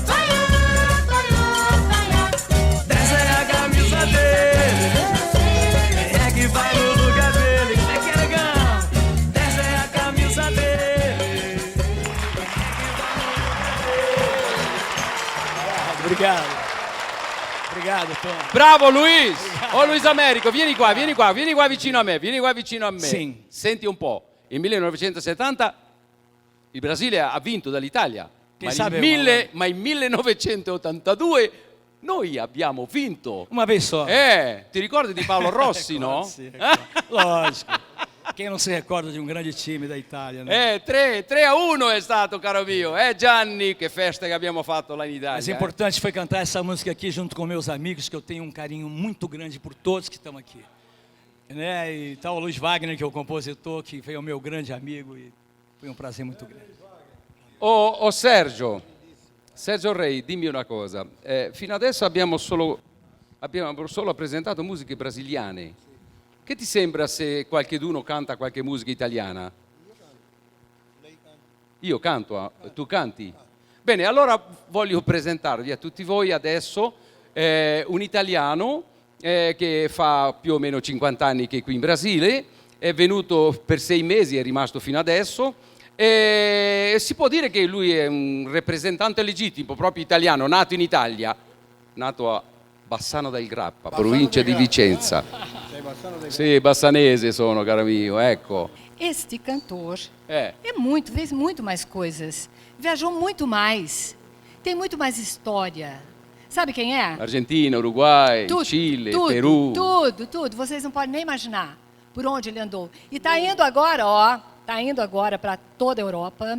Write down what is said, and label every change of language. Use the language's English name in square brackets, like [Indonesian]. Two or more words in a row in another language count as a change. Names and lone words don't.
[Portuguese] 10 é a camisa dele. Quem é que vai no lugar dele? Quem é que é legal? 10 é a camisa dele. Obrigado. Obrigado, Tom. Bravo Luis! [Italian] Oh Luis Américo, vieni qua vicino a me, Sì. Senti un po', il 1970 Il Brasile ha vinto dall'Italia, ma in 1982 noi abbiamo vinto. [Portuguese] Uma vez só. [Italian] Ti ricordi di Paolo Rossi, no? Sì, [Portuguese] lógico. [Italian] Quem non si ricorda di un grande time da Italia, né? 3-1 è stato, caro mio. Gianni, che festa che abbiamo fatto lá in Italia. [Portuguese] Mas o importante foi cantar essa música aqui junto com meus amigos, que eu tenho um carinho muito grande por todos que estão aqui. Né? E tal o Luiz Wagner, que é o compositor, que foi o meu grande amigo, e foi um prazer muito grande. [Italian] Sergio Rei, dimmi una cosa. Fino adesso abbiamo solo presentato musiche brasiliane. Che ti sembra se qualcheduno canta qualche musica italiana? Io canto, tu canti? Bene, allora voglio presentarvi a tutti voi adesso un italiano che fa più o meno 50 anni che è qui in Brasile, è venuto per 6 mesi, è rimasto fino adesso, e si può dire che lui è un rappresentante legittimo, proprio italiano, nato in Italia, nato a Bassano del Grappa, provincia di Vicenza. Sì, bassanese sono, caro mio, ecco. [Portuguese] Este cantor fez muito mais coisas, viajou muito mais, tem muito mais história. Sabe quem é? Argentina, Uruguai, Chile, Peru. Tudo. Vocês não podem nem imaginar por onde ele andou. E está indo agora, para toda a Europa.